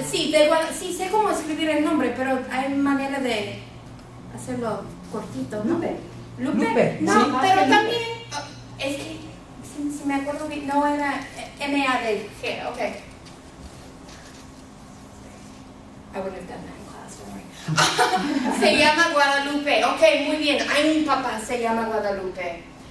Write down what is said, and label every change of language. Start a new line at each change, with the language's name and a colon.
Spanish: Sí, sí, sé cómo escribir el nombre, pero hay manera de hacerlo cortito, ¿no? Lupe. No, sí. pero también, es que, si me acuerdo bien, no era M-A-D-G, ok.
English: I wouldn't have done that in class, don't worry.
Spanish: Se llama Guadalupe, ok, muy bien, hay un papá, se llama Guadalupe.